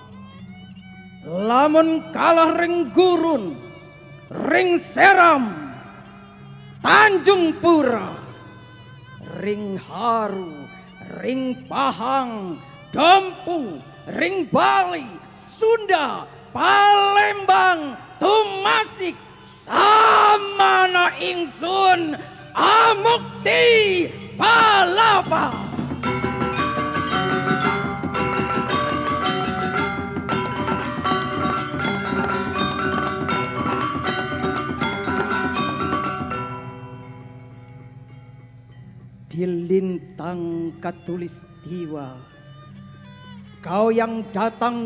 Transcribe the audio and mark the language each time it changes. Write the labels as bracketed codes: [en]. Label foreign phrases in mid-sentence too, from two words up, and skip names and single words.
[kaw] Lamun kalah ring Gurun, ring Seram, Tanjung Pura, ring Haru, ring Pahang, Dompu, ring Bali, Sunda, Palembang, Tumasik, samana ingsun amukti palapa. [id] Di lintang katulistiwa, kau yang datang